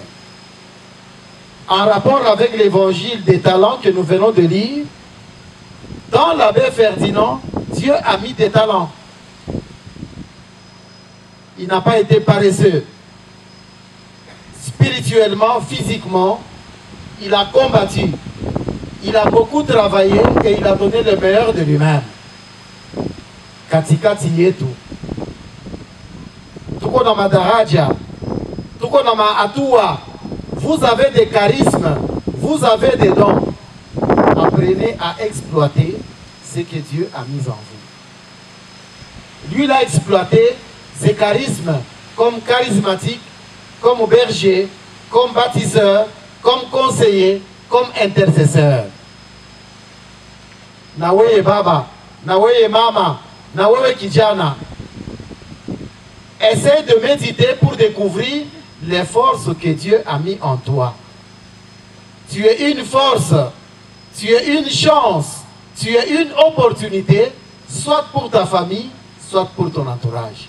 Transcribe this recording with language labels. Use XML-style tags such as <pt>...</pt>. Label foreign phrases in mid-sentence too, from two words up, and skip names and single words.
<fr>En rapport avec l'évangile des talents que nous venons de lire, dans l'abbé Ferdinand, Dieu a mis des talents. Il n'a pas été paresseux. Spirituellement, physiquement, il a combattu. Il a beaucoup travaillé et il a donné le meilleur de lui-même.</fr> <sw>Katikati yetu tuko na madaraja</sw> <fr>Vous avez des charismes, vous avez des dons. Apprenez à exploiter ce que Dieu a mis en vous. Lui, il a exploité ses charismes comme charismatique, comme berger, comme bâtisseur, comme conseiller, comme intercesseur.</fr> <sw>Nawe baba, nawe mama, nawe kijana.</sw> <fr>Essaye de méditer pour découvrir les forces que Dieu a mis en toi. Tu es une force, tu es une chance, tu es une opportunité, soit pour ta famille, soit pour ton entourage.</fr>